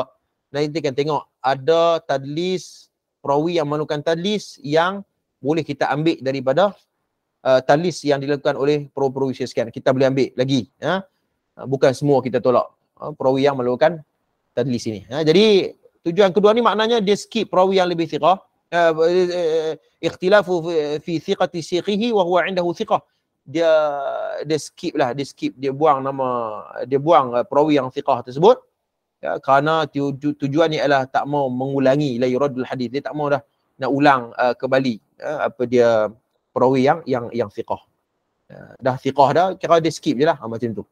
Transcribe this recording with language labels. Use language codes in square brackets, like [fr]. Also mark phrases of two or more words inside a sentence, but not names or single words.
[ms] Nanti kita akan tengok ada tadlis, perawi yang memerlukan tadlis yang boleh kita ambil daripada tadlis yang dilakukan oleh perawi sekian. Kita boleh ambil lagi. Bukan semua kita tolak perawi yang memerlukan tadlis ini. Jadi tujuan kedua ni maknanya dia skip perawi yang lebih thiqah. [ar] اختلاف في ثقة شيخه وهو عنده ثقة. [ms] Dia skip, dia buang perawi yang thiqah tersebut. Ya, kerana tujuannya adalah tak mau mengulangi [ar] لا يراد الحديث. [ms] Dia tak mau dah nak ulang kembali dia perawi yang thiqah. Dah thiqah dah, kira dia skip je lah macam tu.